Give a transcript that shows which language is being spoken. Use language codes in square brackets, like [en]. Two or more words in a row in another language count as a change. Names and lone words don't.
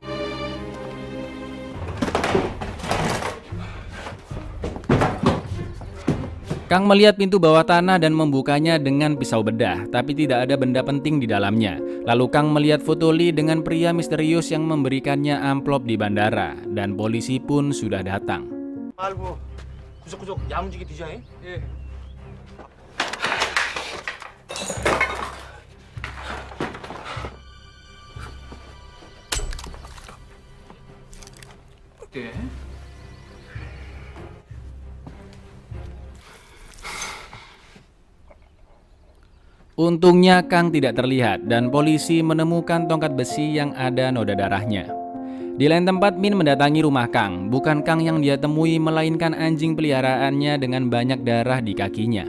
[id] Kang melihat pintu bawah tanah dan membukanya dengan pisau bedah, tapi tidak ada benda penting di dalamnya. Lalu Kang melihat foto Lee dengan pria misterius yang memberikannya amplop di bandara, dan polisi pun sudah datang. [ko] 아이고 구석구석 야무지게 디자인? 예. 네. [id] Untungnya Kang tidak terlihat dan polisi menemukan tongkat besi yang ada noda darahnya. Di lain tempat Min mendatangi rumah Kang. Bukan Kang yang dia temui melainkan anjing peliharaannya dengan banyak darah di kakinya.